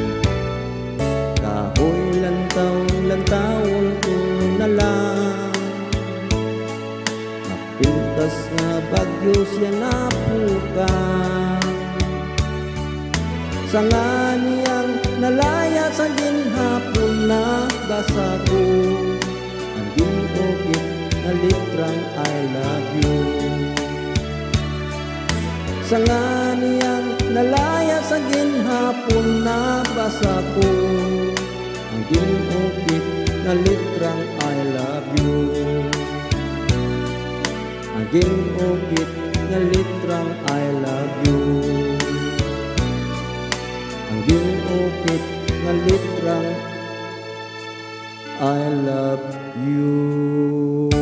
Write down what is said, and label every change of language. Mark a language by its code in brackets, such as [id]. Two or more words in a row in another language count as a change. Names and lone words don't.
[hil] Kahoy lantaw-lantawon ko na lang, pintas nga bagyo siya napukan. Sa nga niyang nalaya sa ginhapon na basa ko, ang ginukit na litrang [en] I love you. [hil] Sa nga niyang nalaya sa ginhapon na basa ko, ang ginukit na litrang [en] I love you. [hil] Ang ginukit nga litrang [en] I love you. [hil] Ang ginukit nga litrang [en] I love you.